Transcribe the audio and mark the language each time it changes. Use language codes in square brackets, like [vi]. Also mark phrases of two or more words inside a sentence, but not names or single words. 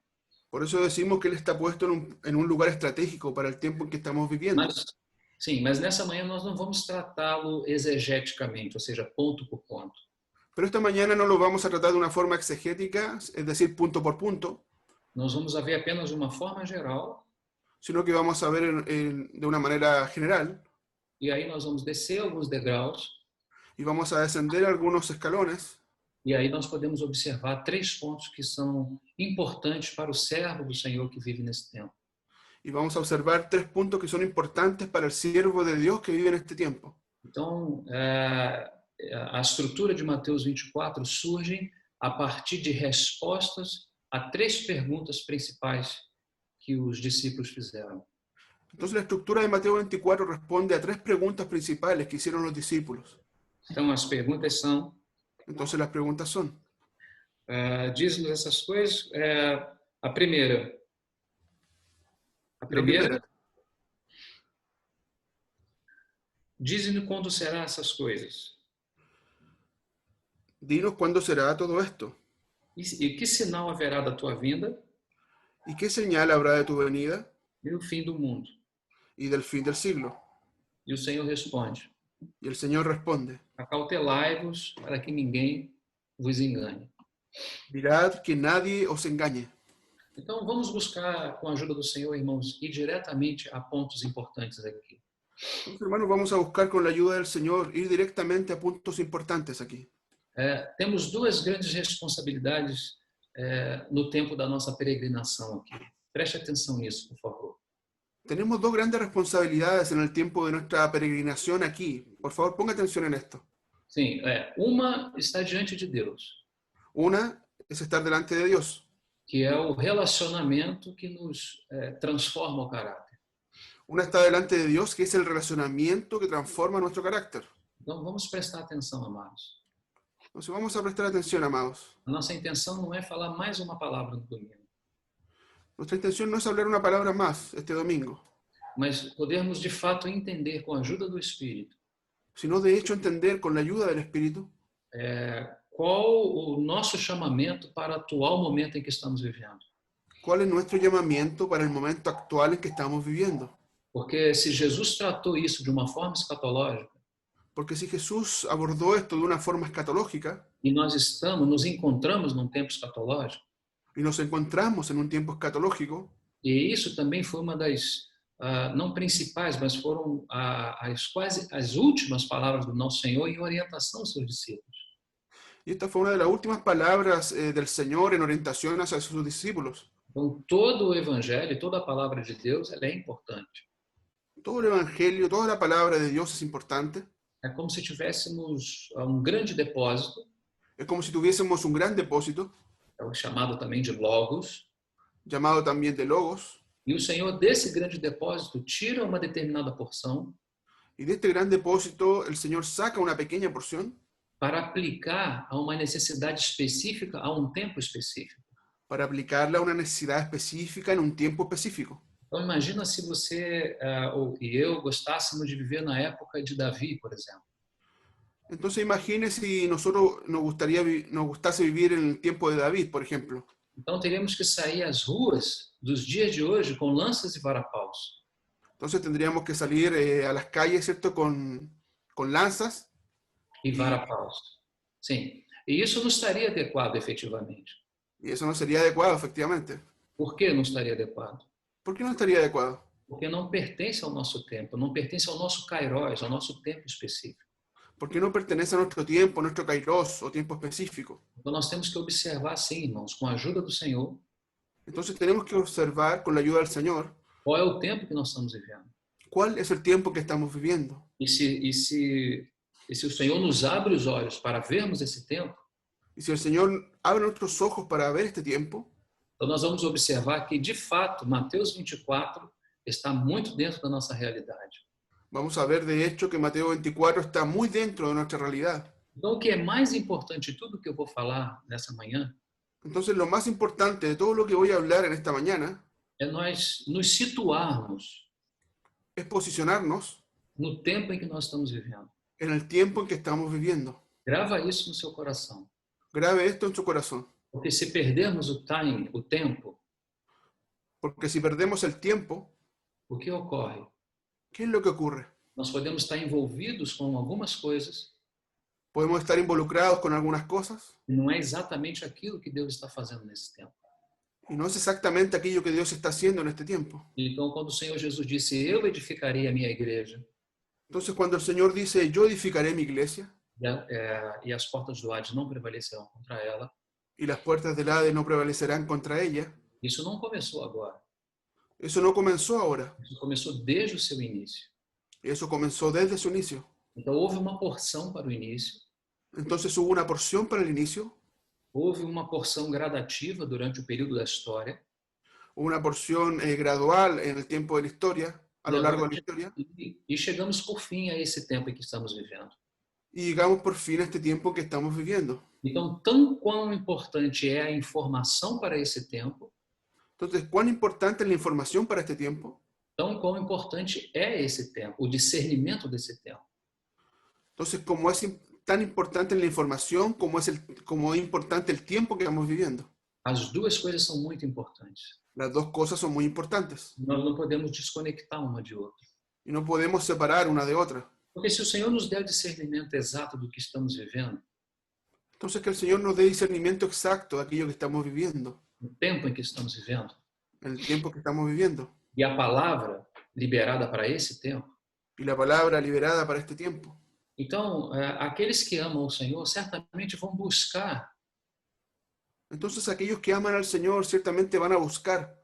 [es] Por eso decimos que Él está puesto en un lugar estratégico para el tiempo en que estamos viviendo. [pt] Mas nessa manhã nós não vamos tratá-lo exegeticamente, ou seja, ponto por ponto. [es] Pero esta mañana no lo vamos a tratar de una forma exegética, es decir, punto por punto, [pt] Nós vamos ver apenas de uma forma geral, [es] sino que vamos a ver de una manera general [pt] e aí nós vamos descer alguns degraus, [es] y vamos a descender algunos escalones [pt] e aí nós podemos observar 3 pontos que são importantes para o servo do Senhor que vive nesse tempo. [es] y vamos a observar 3 puntos que son importantes para el siervo de Dios que vive en este tiempo. [pt] Então, a estrutura de Mateus 24 surge a partir de respostas a 3 perguntas principais que os discípulos fizeram. [es] Entonces la estructura de Mateo 24 responde a 3 preguntas principales que hicieron los discípulos. [pt] Então, as perguntas são: [es] Entonces las preguntas son, [pt] diz-nos essas coisas. A primeira, [es] la primera, [pt] diz-nos quando serão essas coisas. [es] dinos cuándo será todo esto [pt] E que sinal haverá da tua vinda [es] y qué señal habrá de tu venida [pt] e do fim do mundo? [es] y del fin del siglo. [pt] E o Senhor responde: [es] Y el Señor responde, [pt] acautelai-vos para que ninguém vos engane. [es] mirad que nadie os engañe. [pt] Então, vamos buscar, com a ajuda do Senhor, irmãos, ir diretamente a pontos importantes aqui. [es] Entonces, hermanos, vamos a buscar con la ayuda del Señor ir directamente a puntos importantes aquí. [pt] Temos 2 grandes responsabilidades no tempo da nossa peregrinação aqui. Preste atenção nisso, por favor. [es] Tenemos 2 grandes responsabilidades en el tiempo de nuestra peregrinación aquí. Por favor, ponga atención en esto. [pt] Sim, uma está diante de Deus, [es] Una es estar delante de Dios, [pt] que é o relacionamento que nos transforma o caráter. [es] una está delante de Dios, que es el relacionamiento que transforma nuestro carácter. [pt] Então, vamos prestar atenção, amados. [es] Entonces vamos a prestar atención, amados. [pt] A nossa intenção não é falar mais uma palavra no domingo, [es] Nuestra intención no es hablar una palabra más este domingo, [pt] mas podermos de fato entender com a ajuda do Espírito [es] sino de hecho entender con la ayuda del Espíritu [pt] qual o nosso chamamento para o atual momento em que estamos vivendo. [es] cuál es nuestro llamamiento para el momento actual en que estamos viviendo. [pt] Porque se Jesus tratou isso de uma forma escatológica, [es] Porque si Jesús abordó esto de una forma escatológica [pt] e nós nos encontramos num tempo escatológico, [es] y nos encontramos en un tiempo escatológico, [pt] e isso também foi uma das, não principais, mas foram quase as últimas palavras do nosso Senhor em orientação aos seus discípulos. [es] y esta fue una de las últimas palabras del Señor en orientación hacia sus discípulos. [pt] Então, todo o Evangelho, toda a palavra de Deus, ela é importante. [es] Todo el Evangelio, toda la palabra de Dios es importante. [pt] É como se tivéssemos um grande depósito, [es] Es como si tuviésemos un gran depósito, [pt] é o chamado também de Logos, [es] llamado también de Logos, [pt] e o Senhor desse grande depósito tira uma determinada porção [es] y de este gran depósito el Señor saca una pequeña porción [pt] para aplicar a uma necessidade específica, a um tempo específico. [es] para aplicarla a una necesidad específica en un tiempo específico. [pt] Então, imagina se você e eu gostássemos de viver na época de Davi, por exemplo. [es] Entonces imagine si nosotros nos gustase vivir en el tiempo de David, por ejemplo. [pt] Então, teríamos que sair às ruas dos dias de hoje com lanças e varapaus. [es] Entonces tendríamos que salir a las calles, ¿cierto? Con lanzas [pt] E varapaus. Sim. E isso não estaria adequado, efetivamente. [es] y eso no sería adecuado, efectivamente. [pt] Por que não estaria adequado? [es] ¿Por qué no estaría adecuado? [pt] Porque não pertence ao nosso tempo, não pertence ao nosso kairos, ao nosso tempo específico. [es] Porque no pertenece a nuestro tiempo, nuestro kairos o tiempo específico. [pt] Então, nós temos que observar, sim, irmãos, com a ajuda do Senhor, [es] Entonces tenemos que observar con la ayuda del Señor [pt] qual é o tempo que nós estamos vivendo. [es] cuál es el tiempo que estamos viviendo. [pt] E se o Senhor nos abre os olhos para vermos esse tempo, [es] Y si el Señor abre nuestros ojos para ver este tiempo, [pt] Então, nós vamos observar que, de fato, Mateus 24 está muito dentro da nossa realidade. [es] Vamos a ver de hecho que Mateo 24 está muy dentro de nuestra realidad. [pt] Então, o que é mais importante de tudo que eu vou falar nessa manhã [es] Entonces, lo más importante de todo lo que voy a hablar en esta mañana [pt] é nós nos situarmos [es] es posicionarnos [pt] no tempo em que nós estamos vivendo. [es] en el tiempo en que estamos viviendo. [pt] Grava isso no seu coração. [es] Grabe esto en su corazón, [pt] Porque se perdermos o tempo, [es] porque si perdemos el tiempo, [pt] o que ocorre? [es] ¿qué es lo que ocurre? [pt] Nós podemos estar envolvidos com algumas coisas [es] Podemos estar involucrados con algunas cosas [pt] e não é exatamente aquilo que Deus está fazendo nesse tempo. [es] y no es exactamente aquello que Dios está haciendo en este tiempo. [pt] Então, quando o Senhor Jesus disse, eu edificarei a minha igreja, [es] Entonces, cuando el Señor dice, yo edificaré mi iglesia [pt] e as portas do Hades não prevalecerão contra ela, [es] y las puertas del Hades no prevalecerán contra ella, [pt] isso não começou agora. [es] eso no comenzó ahora, [pt] Isso começou desde o seu início. [es] eso comenzó desde su inicio. [pt] Então, houve uma porção para o início, [es] Entonces hubo una porción para el inicio, [pt] houve uma porção gradativa durante o período da história, [es] una porción gradual en el tiempo de la historia, a lo largo de la historia, [pt] e chegamos por fim a esse tempo em que estamos vivendo. [es] y llegamos por fin a este tiempo que estamos viviendo. [pt] Então, tão quão importante é a informação para esse tempo, [es] Entonces, ¿cuán importante es la información para este tiempo? [pt] tão quão importante é esse tempo, o discernimento desse tempo. [es] Entonces, como es tan importante la información, como es importante el tiempo que estamos viviendo. [pt] As duas coisas são muito importantes. [es] Las dos cosas son muy importantes [pt] Nós não podemos desconectar uma de outra. [es] y no podemos separar una de otra. [pt] Porque se o Senhor nos der o discernimento exato do que estamos vivendo, [es] Entonces, que el Señor nos dé discernimiento exacto de aquello que estamos viviendo, [pt] no tempo em que estamos vivendo, [es] en el tiempo que estamos viviendo, [pt] e a palavra liberada para esse tempo, [es] y la palabra liberada para este tiempo. [pt] então, aqueles que amam o Senhor certamente vão buscar [es] Entonces, aquellos que aman al Señor ciertamente van a buscar